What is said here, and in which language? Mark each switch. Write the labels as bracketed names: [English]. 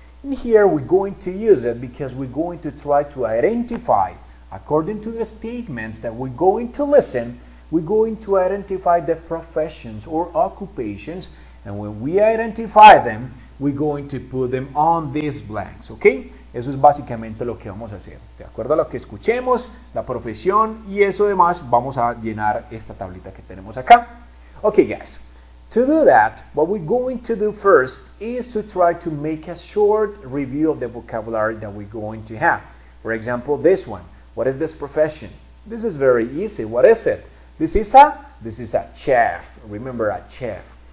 [English] In here, we're going to use it because we're going to try to identify, according to the statements that we're going to listen, we're going to identify the professions or occupations, and when we identify them, we're going to put them on these blanks, ¿ok? [Spanish] Eso es básicamente lo que vamos a hacer. De acuerdo a lo que escuchemos, la profesión y eso demás, vamos a llenar esta tablita que tenemos acá. [English] Okay, guys. To do that, what we're going to do first is to try to make a short review of the vocabulary that we're going to have. For example, this one. What is this profession? This is very easy. What is it? This is a chef. Remember, a chef.